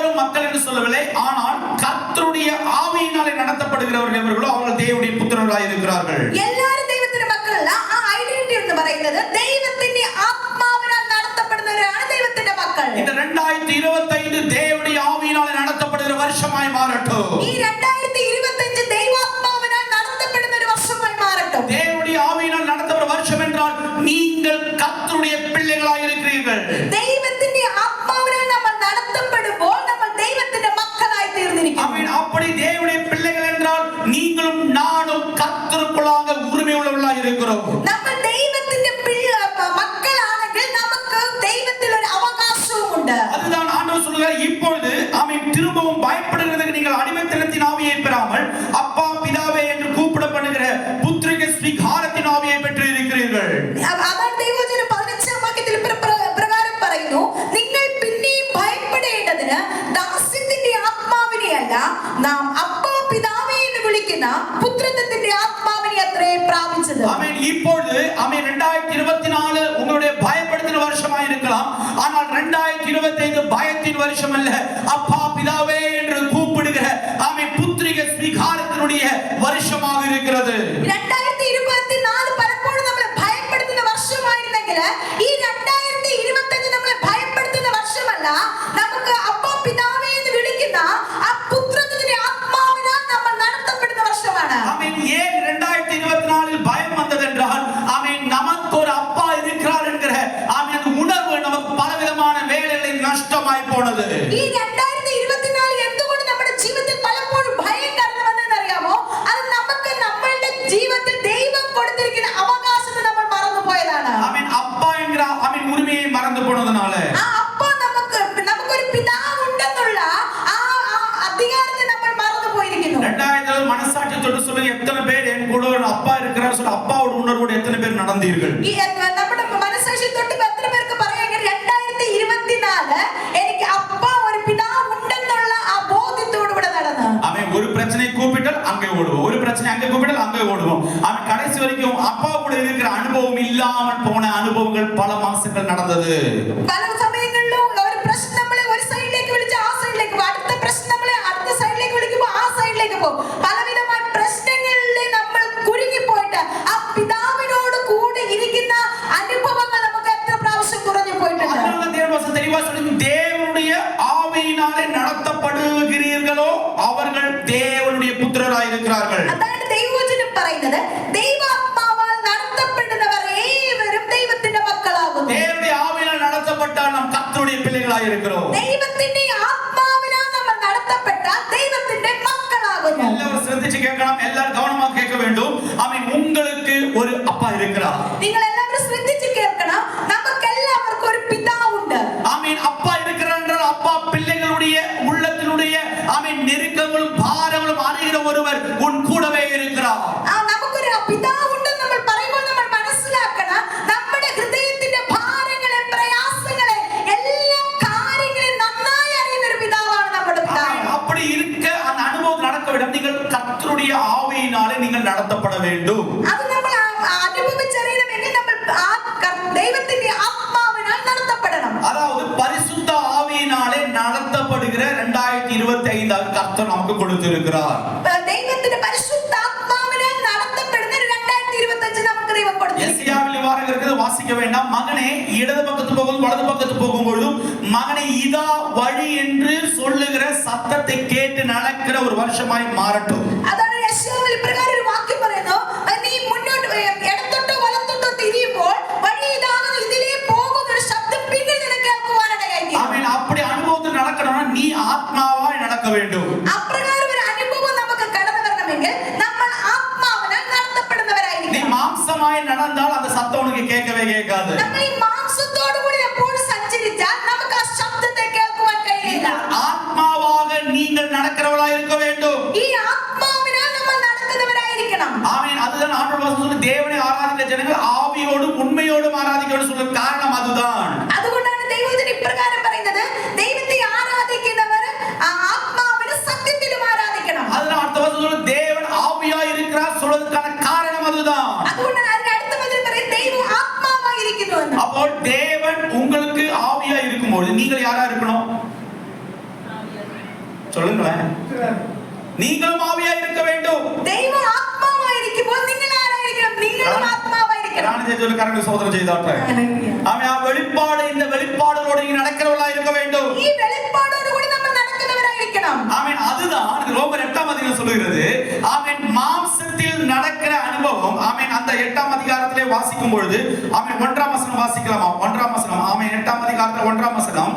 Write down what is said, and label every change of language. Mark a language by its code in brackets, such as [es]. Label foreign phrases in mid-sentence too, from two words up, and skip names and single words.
[ta] மக்கள் என்று சொல்லவில்லை, ஆனால் கர்த்தருடைய ஆவியினாலே நடத்தப்படுகிறவர்கள் எவர்களோ அவர்கள் தேவனுடைய புத்திரர்களாய் இருக்கிறார்கள். [ml] എല്ലാവരും ദൈവത്തിന്റെ മക്കളല്ല. ആ ഐഡന്റിറ്റി എന്ന് പറയുന്നത് ദൈവത്തിന്റെ ആത്മാവിനാൽ നടത്തപ്പെടുന്നവരാണ് ദൈവത്തിന്റെ മക്കൾ. [ta] இந்த 2025 தேவனுடைய ஆவியினாலே நடத்தப்படுகிற வருஷமாய் மாறட்டும். [ml] ഈ 2025 ദൈവാത്മാവിനാൽ നടത്തപ്പെടുന്ന ഒരു വർഷമായി മാറട്டும். [ta] தேவனுடைய ஆவியினால் நடத்தப்படுகிற வருஷம் என்றால் நீங்கள் கர்த்தருடைய பிள்ளைகளாய் இருக்கிறீர்கள். [ml] ദൈവത്തിന്റെ ആത്മാവിനാൽ നമ്മൾ നടത്തപ്പെടുമ്പോൾ നമ്മൾ ദൈവത്തിന്റെ മക്കളായി തീർന്നിരിക്കുന്നു. [ta] ஆமென். அப்படி தேவனுடைய பிள்ளைகள் என்றால் நீங்களும் நானும் கர்த்தருக்குள்ளாக உரிமை உள்ளவர்களாய் இருக்கிறோம். [ml] നമ്മൾ ദൈവത്തിന്റെ മക്കളാണെങ്കിൽ നമുക്ക് ദൈവത്തിൽ ഒരു അവകാശവും ഉണ്ട്. [ta] அதுதான் ஆண்டவர் சொல்கிறார், இப்பொழுது ஆமென் திரும்பவும் பயப்படுகிறதுக்கு நீங்கள் அடிமைத்தனத்தின் ஆவியை பெறாமல் அப்பா பிதாவே என்று கூப்பிடப்படுகிற புத்திரக ஸ்வீகாரத்தின் ஆவியை பெற்று இருக்கிறீர்கள். [ml] അതാണ് ദൈവവചനം 15 വാക്യത്തിൽ പ്രകാരം പറയുന്നു, നിങ്ങൾ പിന്നെയും ഭയപ്പെടേണ്ടതിന് ദാസ്യത്തിന്റെ ആത്മാവിനെയല്ല നാം അപ്പാ പിതാവേ എന്ന് വിളിക്കുന്ന പുത്രത്വത്തിന്റെ ആത്മാവിനെ അത്രേ പ്രാപിച്ചത്. [ta] ஆமென். இப்பொழுது ஆமென் 2024 உங்களுடைய பயப்படுத்தின வருஷமாய் இருக்கலாம், ஆனால் 2025 பயத்தின் வருஷம் அல்ல, அப்பா பிதாவே என்று கூப்பிடுகிற ஆமென் புத்திரக ஸ்வீகாரத்தினுடைய வருஷமாக இருக்கிறது. [ml] 2024 പലപ്പോഴും നമ്മളെ ഭയപ്പെടുത്തുന്ന വർഷമായിരുന്നെങ്കിൽ ഈ 2025 നമ്മളെ ഭയപ്പെടുത്തുന്ന വർഷമല്ല, നമുക്ക് അപ്പാ പിതാവേ എന്ന് വിളിക്കുന്ന ആ പുത്രത്വത്തിന്റെ ആത്മാവിനാൽ നമ്മൾ നടത്തപ്പെടുന്ന വർഷമാണ്. [ta] ஆமென். ஏன் 2024 பயம் வந்ததென்றால் ஆமென் நமக்கு ஒரு அப்பா இருக்கிறார் என்கிற ஆமென் உணர்வு நமக்கு பலவிதமான வேளைகளில் நஷ்டமாய் போனது. [ml] ഈ 2024 എന്തുകൊണ്ട് നമ്മുടെ ജീവിതത്തിൽ പലപ്പോഴും ഭയം കടന്നു വന്നതെന്ന് അറിയാമോ? അത് നമുക്ക് നമ്മളുടെ ജീവിതത്തിൽ ദൈവം കൊടുത്തിരിക്കുന്ന അവകാശത്തെ നമ്മൾ മറന്നുപോയതാണ്. [ta] ஆமென். அப்பா என்கிற ஆமென் உரிமையை மறந்து போனதனால [ml] ആ അപ്പ നമുക്കൊരു പിതാവ് ഉണ്ടെന്നുള്ള ആ അധികാരത്തെ നമ്മൾ മറന്നുപോയിരിക്കുന്നു. [ta] 2000 மனசாட்சி தொட்டு சொல்லுங்க, எத்தனை பேர் என் கூட ஒரு அப்பா இருக்கிறார் சொல்ல அப்பாவோட உணர்வோடு எத்தனை பேர் நடந்தீர்கள்? ഈ നമ്മുടെ മനസ്സാക്ഷി തൊട്ട് എത്ര പേർക്ക് പറയാൻ 2024 എനിക്ക് അപ്പ ഒരു പിതാവ് ഉണ്ടെന്നുള്ള ആ ബോധ്യത്തോടു കൂടെ നടന്നു. அவன் ஒரு பிரச்சனை கூப்பிட்டால் அங்கே ஓடுவோம், ஒரு பிரச்சனை அங்கே கூப்பிட்டால் அங்கே ஓடுவோம். அவன் கடைசி வரைக்கும் அப்பா கூட இருக்கிற அனுபவம் இல்லாமல் போன அனுபவங்கள் பல மாசங்கள் நடந்தது. [ml] പല സമയങ്ങളിലും ഒരു പ്രശ്നം നമ്മളെ ഒരു സൈഡിലേക്ക് വിളിച്ച് ആ സൈഡിലേക്ക് പോകും, അടുത്ത പ്രശ്നം നമ്മളെ അടുത്ത സൈഡിലേക്ക് വിളിക്കുമ്പോൾ ആ സൈഡിലേക്ക് പോകും. പലവിധമായ പ്രശ്നങ്ങളിൽ നമ്മൾ കുരുങ്ങിപ്പോയിട്ട് ആ പിതാവിനോട് കൂടെ ഇരിക്കുന്ന അനുഭവങ്ങൾ നമുക്ക് എത്ര പ്രാവശ്യം കുറഞ്ഞു പോയിട്ടുണ്ട്. [ta] அதனால தேவன் தெளிவா சொல்லுங்க, தேவனுடைய ஆவியினாலே நடத்தப்படுகிறீர்களோ அவர்கள் தேவனுடைய புத்திரராய் இருக்கிறார்கள். [ml] അതാണ് ദൈവവചനം പറയുന്നത്, ദൈവാത്മാവാൽ നടത്തപ്പെടുന്നവർ ഏവരും ദൈവത്തിന്റെ മക്കളാകുന്നു. [ta] தேவனுடைய ஆவியினால் நடத்தப்பட்டால் நாம் கர்த்தருடைய பிள்ளைகளாய் இருக்கிறோம். [ml] ദൈവത്തിന്റെ ആത്മാവിനാൽ നമ്മൾ നടത്തപ്പെട്ടാൽ ദൈവത്തിന്റെ മക്കളാകുന്നു. எல்லாரும் ശ്രദ്ധിച്ച് കേൾക്കണം, [ta] எல்லாரும் கவனமா கேட்க வேண்டும். அவன் உங்களுக்கு ஒரு அப்பா இருக்கிறார். [ml] നിങ്ങൾ എല്ലാവരും ശ്രദ്ധിച്ച് കേൾക്കണം, നമുക്ക് എല്ലാവർക്കും ഒരു പിതാവുണ്ട്. [ta] ஆமென். அப்பா இருக்கிறார் என்றால் அப்பா பிள்ளைகளுடைய உள்ளத்தினுடைய ஆமென் நெருக்கங்களும் பாரங்களும் அறிகிற ஒருவர் உன் கூடவே இருக்கிறார். [ml] നമുക്കൊരു പിതാവുണ്ടെന്ന് നമ്മൾ പറയുമ്പോൾ നമ്മൾ മനസ്സിലാക്കണം, നമ്മുടെ ഹൃദയത്തിന്റെ ഭാരങ്ങളെ പ്രയാസങ്ങളെ എല്ലാ കാര്യങ്ങളെയും നന്നായി അറിയുന്ന ഒരു പിതാവാണ് നമ്മുടെ പിതാവ്. [ta] அப்படி இருக்க அந்த அனுபவம் நடக்க விட நீங்கள் கர்த்தருடைய ஆவியினாலே நீங்கள் நடத்தப்பட வேண்டும். [ml] അത് നമ്മൾ അനുഭവിച്ചറിയണമെങ്കിൽ നമ്മൾ ദൈവത്തിന്റെ ആത്മാവിനാൽ നടത്തപ്പെടണം. [ta] அதாவது பரிசுத்த ஆவியினாலே நடத்தப்படுகிற 2025 கர்த்தர் நமக்கு கொடுத்திருக்கிறார். [ml] ദൈവത്തിന്റെ പരിശുദ്ധാത്മാവിനാൽ നടത്തപ്പെടുന്ന 2025 നമുക്ക് ദൈവം കൊടുത്തിരിക്കുന്നു. [ta] எசேக்கியேல் இவ்வாறு இருக்கிறது, வாசிக்க வேண்டாம். மகனே, இடது பக்கத்து போகும்போது வலது பக்கத்து போகும்பொழுதும் மகனே இதா வழி என்று சொல்லுகிற சத்தத்தை கேட்டு நடக்கிற ஒரு வருஷமாய் மாறட்டும். [ml] അതാണ് യെശയ്യാവിൽ ഇപ്രകാരം ഒരു വാക്യം പറയുന്നു, നീ മുന്നോട്ട് ഇടത്തോട്ടോ വലത്തോട്ടോ തിരിയുമ്പോൾ വഴി ഇതാകുന്നു, ഇതിലേ പോകുന്ന ഒരു ശബ്ദം പിന്നിൽ നിനക്ക് കേൾക്കുവാനിടയായി. [ta] ஆமென். அப்படி அனுபவத்தில் நடக்கணும்னா நீ ஆத்மாவாய் நடக்க வேண்டும். [ml] അപ്രകാരം ഒരു അനുഭവം നമുക്ക് കടന്നു വരണമെങ്കിൽ നമ്മൾ ആത്മാവിനാൽ നടത്തപ്പെടുന്നവരായിരിക്കും. [ta] நீ மாம்சமாய் நடந்தால் அந்த சத்தம் உனக்கு கேட்கவே கேட்காது. [ml] നമ്മൾ ഈ മാംസത്തോടു കൂടി എപ്പോഴും സഞ്ചരിച്ചാൽ നമുക്ക് ആ ശബ്ദത്തെ കേൾക്കുവാൻ കഴിയില്ല. [ta] ஆத்மாவாக நீங்கள் நடக்கிறவளாய் இருக்க வேண்டும். [ml] ഈ ആത്മാവിനാൽ നമ്മൾ നടക്കുന്നവരായിരിക്കണം. [ta] ஆமென். அதுதான் ஆண்டவர் சொல்ற தேவனை ஆராதிக்கிற ஜனங்கள் ஆவியோடும் உண்மையோடும் ஆராதிக்கணும்னு சொல்ற காரணம் அதுதான். [ml] അതുകൊണ്ടാണ് ദൈവത്തിന് ഇപ്രകാരം പറയുന്നത്, ദൈവത്തെ ആരാധിക്കുന്നവർ ആത്മാവിലും സത്യത്തിലും ആരാധിക്കണം. [ta] அதனால அடுத்த வசனம் சொல்ற தேவன் ஆவியாய் இருக்கிறார் சொல்றதுக்கான காரணம் அதுதான். [ml] അതുകൊണ്ടാണ് അതിന്റെ അടുത്ത വചനം പറയുന്നത് ദൈവം ആത്മാവായിരിക്കുന്നു എന്ന്. [ta] അപ്പോൾ தேவன் உங்களுக்கு ஆவியாய் இருக்கும்போது நீங்கள் யாரா இருக்கணும்? சொல்லுங்களேன். நீங்களும் ஆவியா இருக்க வேண்டும். [ml] ദൈവം ആത്മാവായിരിക്കുമ്പോൾ നിങ്ങൾ ആരായിരിക്കണം? നിങ്ങളും ആത്മാവായിരിക്കണം. [ta] நான் கரங்களை சோதனை செய்தாட்டேன். ஆமென். [ml] ആ വെളിപ്പാട് [ta] இந்த வெளிப்பாடோடு நீங்க நடக்கிறவளா இருக்க வேண்டும். [ml] ഈ വെളിപ്പാടോട് കൂടി നമ്മൾ നടക്കുന്നവരായിരിക്കണം. [ta] ஆமென். அதுதான் ரோமர் 8ஆம் அதிகாரம் சொல்லுகிறது. ஆமென். மாம்சத்தில் நடக்கிற அனுபவம். ஆமென். அந்த 8ஆம் அதிகாரத்திலே வாசிக்கும் பொழுது ஆமென் 1ஆம் வசனம் வாசிக்கலாமா? 1ஆம் வசனம். ஆமென். 8ஆம் அதிகாரத்தில் 1ஆம் வசனம்.